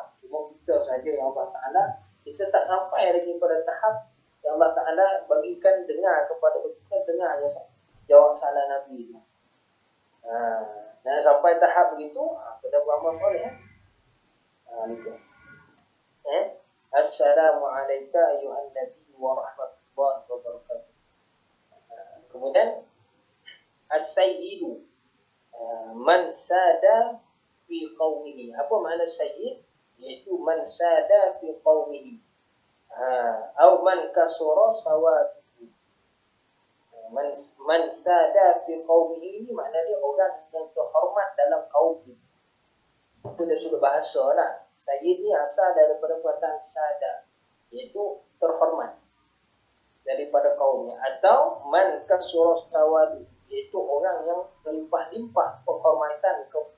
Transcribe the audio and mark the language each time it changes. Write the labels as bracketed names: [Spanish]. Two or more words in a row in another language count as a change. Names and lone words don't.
[Malay] Cuma kita saja yang [Arabic] الله تعالى, [Malay] kita tak sampai lagi pada tahap yang [Arabic] الله تعالى [Malay] bagikan dengar kepada kita, dengar jawab salam Nabi itu. Dan sampai tahap begitu, kita beramal soleh. Itu. [Arabic] السلام عليكم أيها النبي ورحمة الله وبركاته. Kemudian السيد من ساد في قومه. [Malay] Apa makna sayyid? [Arabic] Iaitu من ساد في قومه. Atau من كثر سواده. من ساد في قومه [Malay] ini maknanya orang yang terhormat dalam kaum itu. Itu dah sudah bahasa lah. Sayyid ni asal daripada perkataan sada, iaitu terhormat daripada kaumnya. Atau [Arabic] من كثر سواده, [Malay] iaitu orang yang berlimpah-limpah penghormatannya.